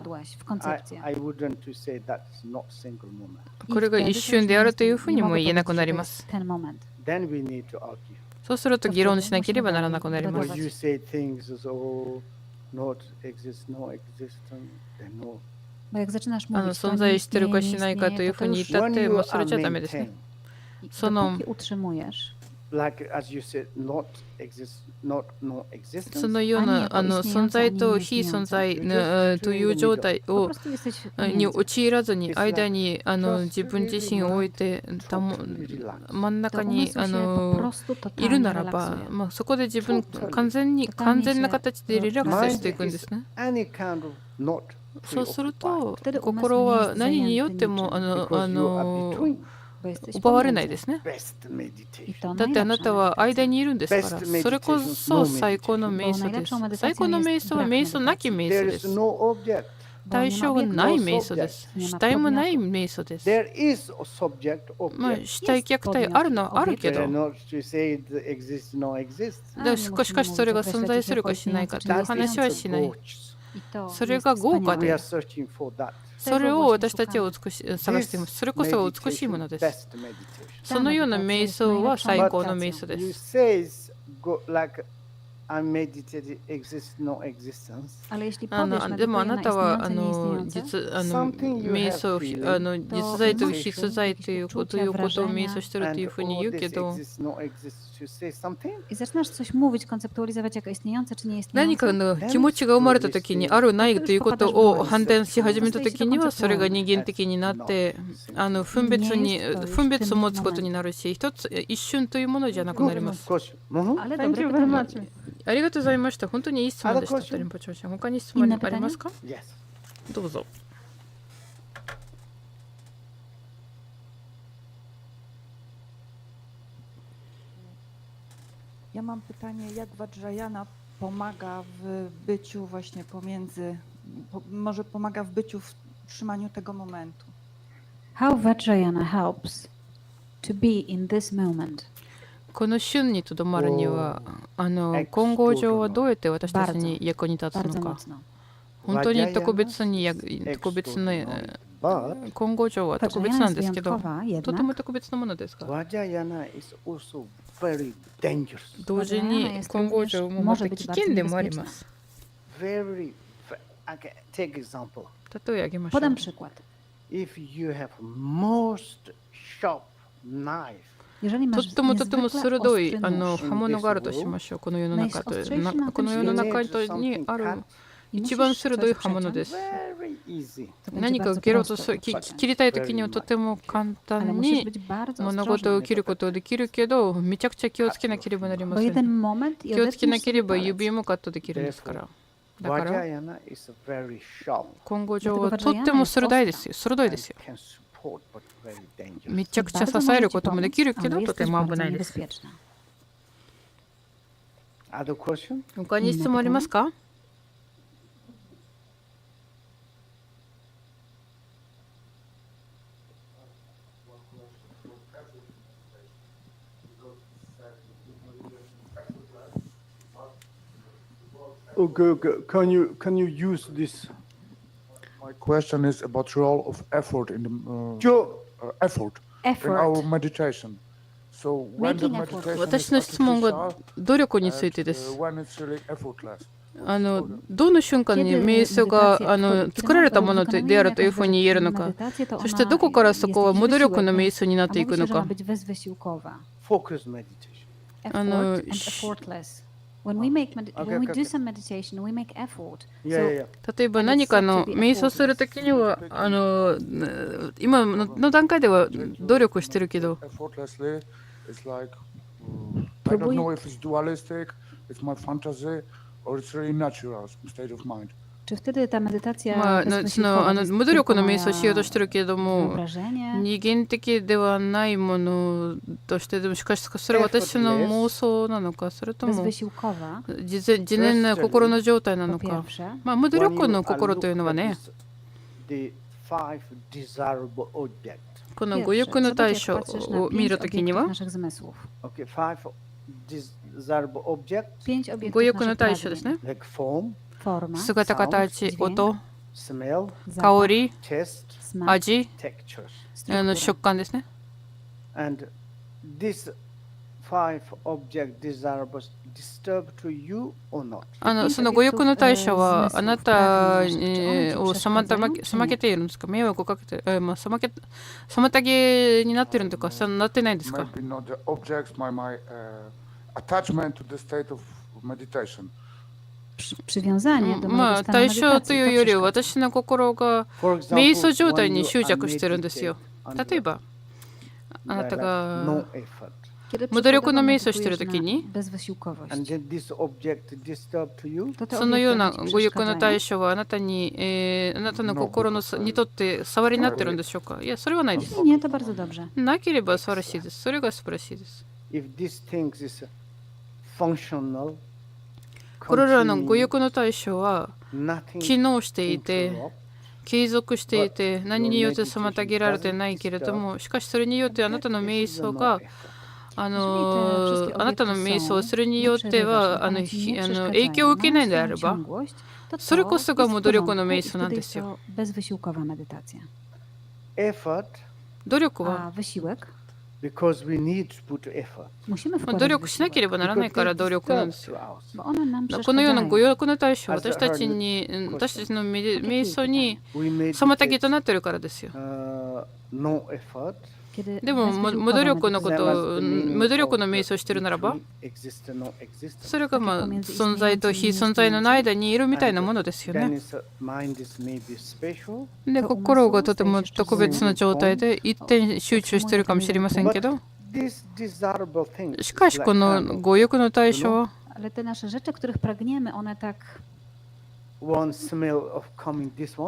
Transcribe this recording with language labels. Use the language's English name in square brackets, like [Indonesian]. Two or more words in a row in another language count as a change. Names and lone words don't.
[Polish] popadłaś w koncepcję. [English] I wouldn't to say that is not single moment. [Japanese] これが一瞬であるというふうにも言えなくなります。 [Polish] Ten moment. [English] Then we need to argue. [Japanese] そうすると議論しなければならなくなりま [English] When [Japanese] す。 [English] you say things as oh, not exist, no existence, then no. [Polish] Bo jak zaczynasz mówić, to [Japanese] 存在してるかしないかというふうに言ったっ [English] When [Japanese] て、 [English] you [Japanese] もうそれ [English] are [Japanese] じゃダメですね。 [English] maintained, [Japanese] その [Polish] dopóki utrzymujesz, [English] like as you said, not exist, not no [Japanese] そ [English] existence. [Japanese] のような存在と非存在という状態 [Polish] po [Japanese] を [Polish] prostu jesteś [Japanese] に [Polish] między. [Japanese] 陥らずに間に自分自身を置いて真ん中 [Polish] To [Japanese] に [Polish] umysł się po prostu [Japanese] いる [Polish] totalnie [Japanese] ならば、 [Polish] relaksuje. [Japanese] そこで自分完全な形でリラックスしていくんですね。 [English] Any kind of not [Japanese] そうする [English] preoccupied. [Japanese] と [Polish] Wtedy [Japanese] 心 [Polish] umysł nie [Japanese] は [Polish] jest [Japanese] 何によって [Polish] zajęty [Japanese] も [English] Because you are between [Polish] Bo jesteś [Japanese] 奪われない [Polish] pomiędzy. [Japanese] ですね。 [English] best I meditation. [Polish] to [Japanese] だってあなたは [Polish] najlepsza [Japanese] 間にいるんですから [English] Best [Japanese] それこそ最高の瞑想です。最高の瞑想は瞑想なき瞑 [English] There [Japanese] 想で [English] is [Japanese] す。 [English] no object. [Japanese] 対象がない瞑想です。主体もない瞑想です。 [English] There is a subject [Japanese] まあ [English] object. [Japanese] 主体客体あるのはあるけ [English] There [Japanese] ど [English] are not to say it exists, no exists. [Japanese] しかしそれが存在するかしないかという [English] That [Japanese] 話は [English] is [Japanese] し [English] a [Japanese] ない [English] gorge. [Polish] I to [Japanese] それ [Polish] jest [Japanese] が豪華 [English] We [Japanese] で [English] are searching for that. [Japanese] それを私たちは探しています。それこそが美しいものです。 [English] Best meditation. [Japanese] そのような瞑想は最高の瞑想で [English] You [Japanese] す。 [English] says go like unmeditated exists, no existence. [Polish] Ale jeśli powiesz, [Japanese] でもあ [Polish] medytuję [Japanese] なたは [Polish] na istniejące, nieistniejące, [Japanese] 瞑想実在と実在ということを瞑想してるというふうに言うけ [English] this [Japanese] ど [English] exists, no exists, you say something. [Polish] i zaczynasz coś mówić, konceptualizować jako istniejące czy [Japanese] 何 [Polish] nieistniejące, [Japanese] かの気持ちが生まれた時にあるないということを判断し始めた時にはそれが二元的になって分別を持つことになるし一瞬というものじゃなくなります。 [English] Question. Mhm. [Polish] ale [English] Thank [Polish] dobre [English] you very [Polish] pytanie. [English] much. [Japanese] ありがとうございました。本当にいい質問でした。リンポチョウさん他に質問ありますか？ [English] Yes. [Japanese] どうぞ。 [Polish] Ja mam pytanie, jak Vajrayana pomaga w byciu właśnie pomiędzy, może pomaga w byciu, w trzymaniu tego momentu. [English] How Vajrayana helps to be in this moment. [Japanese] この瞬にとどまるには混合上はどうやって私たちに役に立つ [Polish] Bardzo [Japanese] のか。 [Polish] mocno. [Japanese] 本当に特別な混合上は特別なんですけど、 [Polish] wyjątkowa [Japanese] とて [Polish] jednak. [Japanese] も特別なものですが、 [English] Vajrayana is also very dangerous. [Japanese] 同時に混合上もまた危険でもあります。 [English] Very, I can take example. [Japanese] 例えあげましょう。 [Polish] Podam przykład. [English] If you have most sharp knife, [Polish] jeżeli [Japanese] と [Polish] masz [Japanese] ってもとても [Polish] niezwykle [Japanese] 鋭い [Polish] ostry nóż [Japanese] 刃物があるとしましょう。この世の中とこの世の [English] you [Japanese] 中 [English] need [Japanese] に [English] something [Japanese] ある [English] cut, [Japanese] い一番 [Polish] musisz [Japanese] 鋭い [Polish] coś [Japanese] 刃物で [Polish] przeciąć, [Japanese] す。 [English] very easy. [Polish] to będzie [Japanese] 何か [Polish] bardzo [Japanese] 切ろうと [Polish] prosto [Japanese] す [Polish] przeciąć. [Japanese] 切りたい時にはとても簡 [Polish] Ale [Japanese] 単 [Polish] musisz [Japanese] に [Polish] być bardzo [Japanese] 物事 [Polish] ostrożny, [Japanese] を切ることができるけど、めちゃくちゃ気をつけなければなりま [Polish] bo [Japanese] せ [Polish] jeden [Japanese] ん。 [Polish] moment i [Japanese] 気をつけな [Polish] odetniesz [Japanese] けれ [Polish] sobie [Japanese] ば [Polish] palec. [Japanese] 指もカットできるんですから。だから [English] Vajrayana is very sharp [Japanese] 今後上はとっても鋭いですよ。鋭い [English] and [Japanese] ですよ。 [English] can support, but very dangerous. [Japanese] めちゃくちゃ [Polish] Bardzo [Japanese] 支える [Polish] może [Japanese] こ [Polish] ci [Japanese] ともで [Polish] pomóc, [Japanese] きるけ [Polish] ale [Japanese] ど、と [Polish] jest [Japanese] て [Polish] też [Japanese] も [Polish] bardzo [Japanese] 危ないです。 [Polish] niebezpieczna. [English] Other question? [Japanese] 他に質問ありますか？ [English] Okay. Can you use this? My question is about role of effort in the Joe, effort in our Effort. meditation. So when the Making effort. meditation [Japanese] 私 [English] is [Japanese] の質問が [English] artificial, [Japanese] 努力につい [English] and, [Japanese] てです。 [English] when it's really effortless. [Japanese] どの瞬間に瞑想が作られたものであるというふうに言えるのか、そしてどこからそこは無努力の瞑想になっていくのか。 [English] focus meditation. Effort and effortless. When we do some meditation, we make effort. Yeah. [Japanese] 例えば何かの瞑想するときには今の段階では努力してるけど、 [English] Effortlessly, it's like I don't know if it's dualistic, it's my fantasy, or it's really natural state of mind. [Polish] Czy wtedy ta medytacja [Japanese] まあ、無努力の瞑想をしようとしてるけれども、 [Polish] wyobrażenie? [Japanese] 二元的ではないものとして、でもしかしそれは私の妄想なのか、それとも [Polish] bezwysiłkowa, [Japanese] 自然な心の状態な [Polish] po [Japanese] のか。 [Polish] pierwsze. [Japanese] まあ、無努 [English] When [Japanese] 力 [English] you [Japanese] の [English] are [Japanese] 心というのは [English] looked [Japanese] ね、 [English] at the 5 desirable objects. [Japanese] この五欲の対象 [Polish] Zobacz, jak patrzysz na [Japanese] を見る [Polish] pięć [Japanese] ときに [Polish] obiektów [Japanese] は、 [Polish] naszych zmysłów. [English] Okay, 5 desirable objects [Polish] 5 obiektów [Japanese] 五欲の [Polish] naszych [Japanese] 対象ですね。 [English] like form, [Polish] Forma, [Japanese] 姿、形、音、 [English] smell, [Japanese] 香り、 [English] taste, [Polish] smak, [Japanese] 味、 [English] textures. [Polish] struktura. [Japanese] 食感ですね。 [English] And these 5 object desirables disturb to you or not? [Japanese] その五欲の対象はあなたを妨げているんですか？迷惑をかけて、妨げになっているんですか？そうなってないんですか？ [English] Maybe not the objects, my attachment to the state of meditation. [Polish] Przywiązanie do [Japanese] まあ [Polish] mojego stanu [Japanese] 対象と [Polish] medytacji, [Japanese] いう [Polish] to [Japanese] よりは [Polish] przeszkadza. [Japanese] 私の心が [English] For example, [Japanese] 瞑想状態 [English] when [Japanese] に [English] you [Japanese] 執 [English] are [Japanese] 着してるんですよ。 [English] meditating [Japanese] 例えば [English] under [Japanese] あなた [English] like [Japanese] が [English] no effort, [Polish] Kiedy [Japanese] 無努力の瞑想 [Polish] przykładowo [Japanese] してる [Polish] medytujesz [Japanese] ときに [Polish] na bezwysiłkowość, [English] and then this object disturb to you, [Polish] to te [Japanese] そのような [Polish] obiekty ci [Japanese] 五欲の [Polish] przeszkadzają? [Japanese] 対象はあなたの心にとって触りになってるんでしょうか？いや、それはないです。 [Polish] Nie, to bardzo dobrze. [Japanese] なければ素晴らしいです。それが素晴らしいです。 [English] if these things is functional, [Japanese] これらの五欲の対象は [English] nothing [Japanese] 機能していて、 [English] interrupt, [Japanese] 継続していて、何によって妨げられてないけれども、しかしそれによってあなたの瞑想があなたの瞑想をするによっては影響を受けないのであれば、それこそが無努力の瞑想なんですよ。 [Polish] bezwysiłkowa medytacja. [English] effort, [Japanese] 努力 [Polish] A [Japanese] は [Polish] wysiłek? [English] because we need to put effort. [Polish] Musimy [Japanese] 努 [Polish] wkładać [Japanese] 力しなけれ [Polish] wysiłek, [Japanese] ばならないから努力なんです [Polish] to [Japanese] よ。 [English] us. [Polish] bo one nam [Japanese] このような五 [Polish] przeszkadzają. [Japanese] 欲の対象、私たちの瞑想に [English] We [Japanese] 妨げ [English] meditate, [Japanese] となっているからですよ。 [English] no effort. [Polish] Kiedy [Japanese] でも無努力のことを無努力の瞑想をしているならば、 [English] exist and no existence. [Japanese] それが存在と非存在の間にいるみたいなものですよ [English] Then [Japanese] ね。 [English] its mind is maybe special, [Japanese] で、心がとても特別な状態で一点集中しているかもしれませんけど、 [English] these desirable things, [Japanese] しかしこの五欲の対象は [Polish] Ale te nasze rzeczy, których pragniemy, one tak [English] one smell of coming this one,